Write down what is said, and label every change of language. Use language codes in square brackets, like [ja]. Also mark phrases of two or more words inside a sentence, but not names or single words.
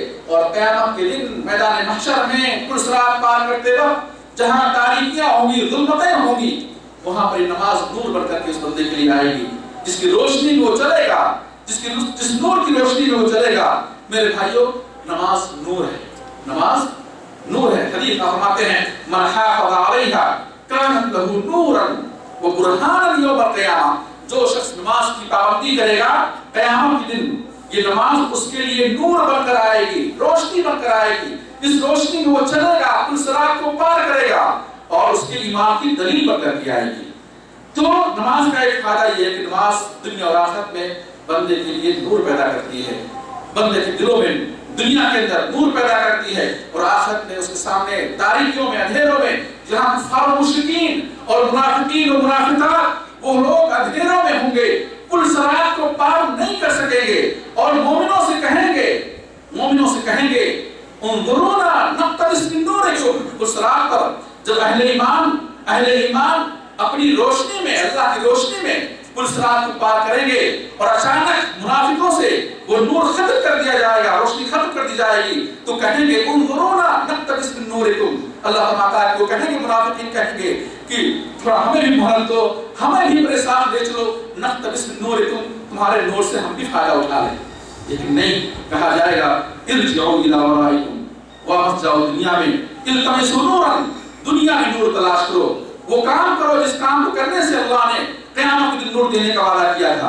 [hi] और क़यामत के दिन मैदान महशर में पुलसरात पार करते वक्त जहां तारीकियां होंगी, ज़ुल्मतें होंगी, वहां पर नमाज नूर बनकर के उस बंदे के लिए आएगी, जिसकी रोशनी में वो चलेगा, जिस नूर की रोशनी में वो चलेगा। मेरे भाइयों, नमाज नूर है, नमाज नूर है। हदीस में फरमाते हैं [ar] من حافظ عليها كانت له نورا وبرهانا يوم القيامة, [hi] जो शख्स नमाज की पाबंदी करेगा क़यामत के दिन ये नमाज उसके लिए नूर बनकर आएगी, रोशनी बनकर आएगी। इस रोशनी में वो चलेगा, पुलसरात को पार करेगा और उसके ईमान की दलील बनकर के आएगी। तो नमाज का एक फायदा ये है कि नमाज दुनिया और आखिरत में बंदे के लिए नूर पैदा करती है, बंदे के दिलों में दुनिया के अंदर नूर पैदा करती है और आखिरत में उसके सामने तारीकियों में, अंधेरों में जहां कुफार मुशरिकीन और मुनाफिकीन और मुनाफिकात वो लोग अंधेरों में होंगे, पुलसरात को पार नहीं कर सकेंगे और मोमिनों से कहेंगे [ar] انظرونا نقتبس من نوركم. [hi] पुलसरात पर जब अहले ईमान अपनी रोशनी में, अल्लाह की रोशनी में पुलसरात को पार करेंगे और अचानक मुनाफिकों से वो नूर खत्म कर दिया जाएगा, रोशनी खत्म कर दी जाएगी, तो कहेंगे [ar] انظرونا نقتبس من نوركم. [hi] अल्लाह फरमाता है, वो कहेंगे, मुनाफिकीन कहेंगे कि थोड़ा हमें भी मोहलत दो, हमें भी मेरे साथ ले चलो, [ar] نقتبس من نوركم, [hi] तुम्हारे नूर से हम भी फायदा उठा लें। लेकिन नहीं, कहा जाएगा [ar] ارجعوا إلى وراءكم, [hi] वापस जाओ दुनिया में, [ar] التمسوا نورا, [hi] दुनिया में नूर तलाश करो, वो काम करो जिस काम को करने से अल्लाह ने क़यामत के दिन नूर देने का वादा किया था।